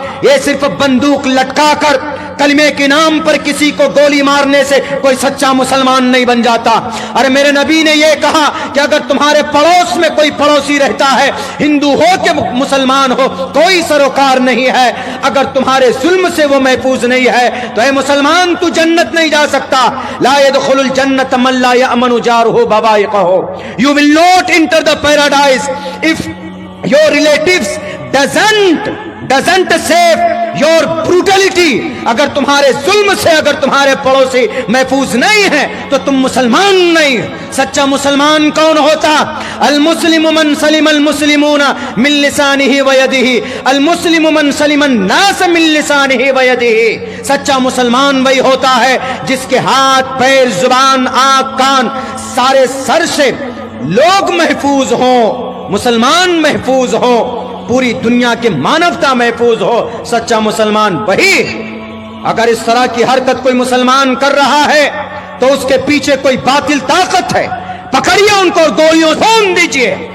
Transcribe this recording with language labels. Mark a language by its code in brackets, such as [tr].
[ur] یہ صرف بندوق لٹکا کر کلمے کے نام پر کسی کو گولی مارنے سے کوئی سچا مسلمان نہیں بن جاتا. ارے میرے نبی نے یہ کہا کہ اگر تمہارے پڑوس میں کوئی پڑوسی رہتا ہے, ہندو ہو کہ مسلمان ہو, کوئی سروکار نہیں ہے. اگر تمہارے ظلم سے وہ محفوظ نہیں ہے تو اے مسلمان تو جنت نہیں جا سکتا. [ar] لا يدخل الجنت من لا يأمن جارہ بوائقہ. [en] You will not enter the paradise if your relatives doesn't save your brutality. [ur] اگر تمہارے ظلم سے اگر تمہارے پڑوسی محفوظ نہیں ہیں تو تم مسلمان نہیں. سچا مسلمان کون ہوتا؟ [ar] المسلم من سلم المسلمون من لسانہ ویدہ, المسلم من سلم الناس من لسانہ ویدہ. [ur] سچا مسلمان وہی ہوتا ہے جس کے ہاتھ, پیر, زبان, آنکھ, کان, سارے سر سے لوگ محفوظ ہوں, مسلمان محفوظ ہوں, پوری دنیا کی مانوتا محفوظ ہو. سچا مسلمان وہی. اگر اس طرح کی حرکت کوئی مسلمان کر رہا ہے تو اس کے پیچھے کوئی باطل طاقت ہے, پکڑیے ان کو اور گولیوں بھون دیجیے.